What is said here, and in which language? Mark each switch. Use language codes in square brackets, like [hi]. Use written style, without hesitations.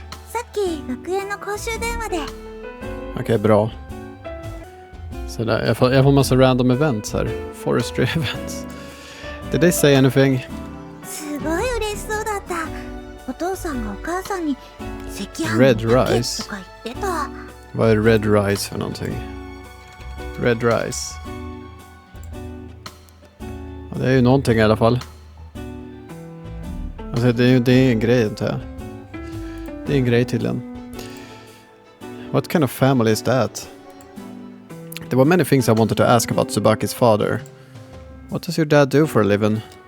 [ja] さっき学園の公衆電話で。 [sv] Okej, bra. Så där, jag får massa random events här. [en] Forestry events. Did they say anything? [ja] すごい嬉しそうだった。お父さんがお母さんに赤飯 [en] Red [ja] だけ [en] rice [ja] とか言ってた。 [sv] Vad är red rice för någonting? Red rice. Ja, det är ju någonting i alla fall. Alltså det är en grej, inte jag. Det är en grej tydligen. [en] What kind of family is that? There were many things I wanted to ask about Tsubaki's father. What does your dad do for a living?